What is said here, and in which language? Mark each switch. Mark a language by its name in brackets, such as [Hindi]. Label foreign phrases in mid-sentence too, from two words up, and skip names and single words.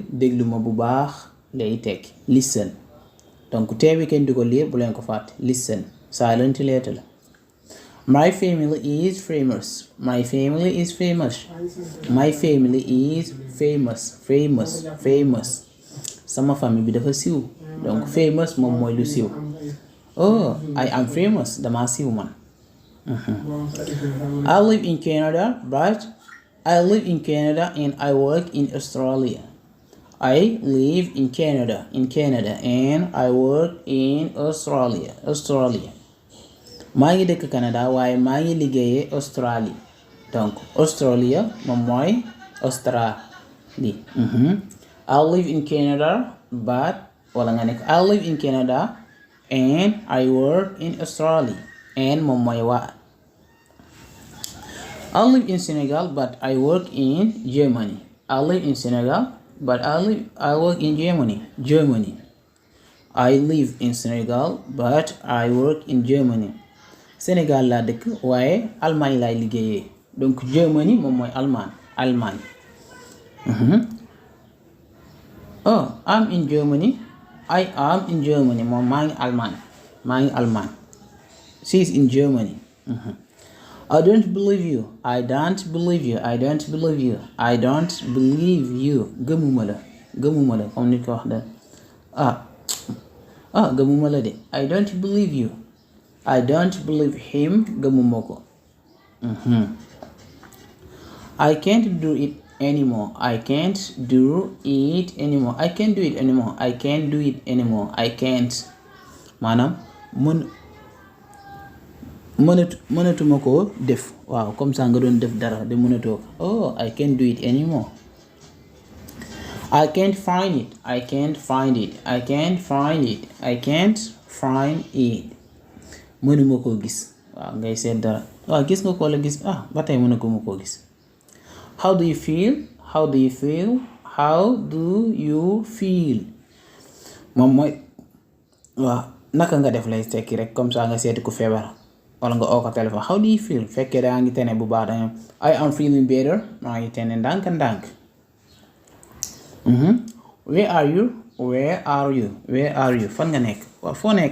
[Wolof] déglu ma bu baax lay tekki listen. donc teewi kenn di ko lire bu leen ko fàtte listen silent letter la. [English] My family is famous. My family is famous. My family is famous. [Wolof] sama famille bi dafa siiw. donc famous moom mooy lu siiw. [English] oh I am famous. [Wolof] dama siiw man. [English] I live in Canada and I work in Australia. I live in Canada and I work in Australia. [Wolof] maa ngi dëkk Canada waaye maa ngi liggéeyee Australie. donc Australia moom mooy Australie. [English] I live in Canada [Wolof] wala nga nekk [English] I live in Canada and I work in Australia. [Wolof] and moom mooy waa. [English] I live in Senegal but I work in Germany. I live in Senegal but I work in Germany. I live in Senegal but I work in Germany. [Wolof] Sénégal laa dëkk waaye Allemagne laay liggéeyee. donc Germany moom mooy Allemagne. [English] oh I'm in Germany. I am in Germany [Wolof] moom maa ngi Allemagne. [English] She is in Germany. I don't believe you. [Wolof] gëmuma la comme nit ko wax da gëmuma la de. [English] I don't believe you. I don't believe him. [Wolof] gëmuma ko. [English] I can't do it anymore. I can't do it anymore. [Wolof] maanaam mënatuma ko def. waaw [French] comme ça [Wolof] nga doon def dara de mënatoo ko. [English] oh I can't do it anymore. I can't find it. [Wolof] mënuma koo gis. waaw ngay seet dara. waaw gis nga ko la gis ba tey mënuma koo gis. [English] How do you feel? [Wolof] moom mooy waaw naka nga def lay tekki rek [French] comme ça [Wolof] nga seeti ku feebar wala nga oo ko téléphone. [English] How do you feel? [Wolof] fekkee daa ngi tene bu baax danga [English] I am feeling better. [Wolof] maa ngi tene ndànk. [English] Where are you? [Wolof] fan nga nekk? waaw foo nekk?